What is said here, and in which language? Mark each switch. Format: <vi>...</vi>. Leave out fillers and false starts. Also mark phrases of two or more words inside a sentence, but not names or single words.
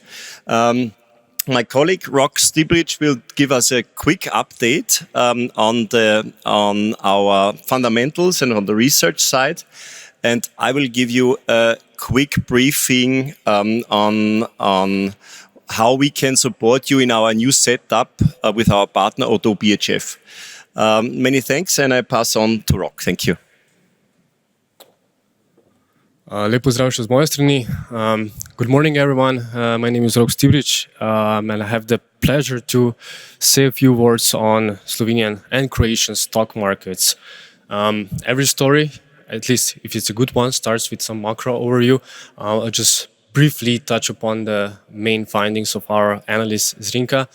<en>My colleague Rok Stibric will give us a quick update on our fundamentals and on the research side. And I will give you a quick briefing on how we can support you in our new setup with our partner ODDO BHF. Many thanks, and I pass on to Rok. Thank you.</en> <sl>Lep pozdrav še z moje strani.</sl> <en>Good morning, everyone. My name is Rok Stibric, and I have the pleasure to say a few words on Slovenian and Croatian stock markets. Every story, at least if it's a good one, starts with some macro overview. I'll just briefly touch upon the main findings of our analyst Zrinka.</en>